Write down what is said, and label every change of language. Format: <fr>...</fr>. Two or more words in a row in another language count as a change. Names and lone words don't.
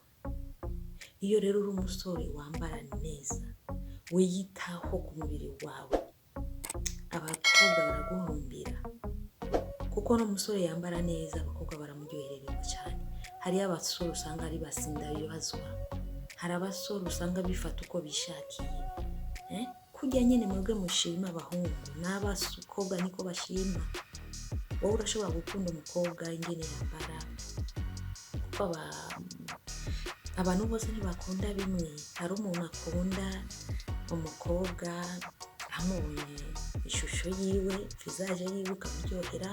<rn>Iyo rero uri umusore wambara neza, wiyitaho ku mubiri wawe, abakobwa baraguhurumbira, kuko n'umusore yambara neza abakobwa baramuryohererwa cyane. Hariyo abasore usanga ari basindabibazwa, hari abasore usanga bifata uko bishakiye. Kujya nyine mwebwe mushima abahungu, n'abakobwa niko bashima. Wowe urashobora gukunda umukobwa ingene yambara, kuko abantu bose ntibakunda bimwe. Hari umuntu akunda umukobwa amubonye ishusho yiwe, vizaje yiwe ikamuryohera.</rn>